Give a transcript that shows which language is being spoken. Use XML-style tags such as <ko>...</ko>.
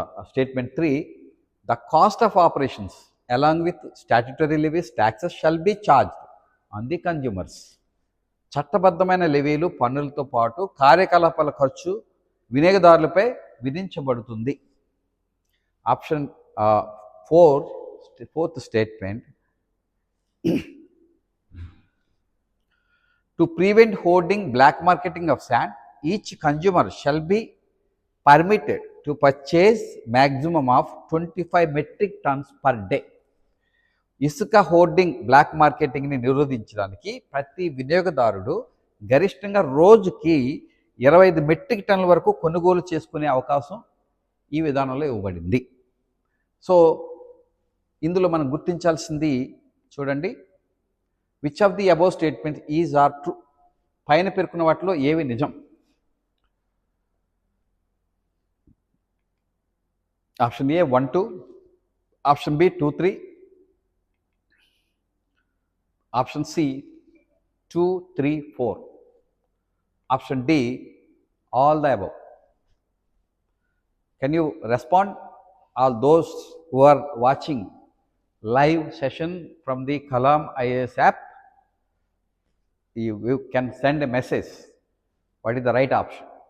<en>Statement 3, the cost of operations along with statutory levies taxes shall be charged on the consumers.</en> <te>చట్టబద్ధమైన లెవీలు పన్నులతో పాటు కార్యకలాపాల ఖర్చు వినియోగదారులపై విధించబడుతుంది.</te> <en>Option 4, fourth statement, to prevent hoarding, black marketing of sand, each consumer shall be permitted to purchase maximum of 25 metric tons per day.</en> <te>ఇసుక hoarding, black మార్కెటింగ్ని నిరోధించడానికి ప్రతి వినియోగదారుడు గరిష్టంగా రోజుకి 25 మెట్రిక్ టన్నుల వరకు కొనుగోలు చేసుకునే అవకాశం ఈ విధానంలో ఇవ్వబడింది.</te> <en>so</en> <te>ఇందులో మనం గుర్తించాల్సింది చూడండి,</te> <en>Which of the above statement is are true.</en> <te>పైన పేర్కొన్న వాటిలో ఏవి నిజం?</te> <en>Option A 1, 2, option B 2, 3, option C 2, 3, 4, option D all the above. Can you respond? All those who are watching live session from the Kalam IAS app, you can send a message. What is the right option?</en>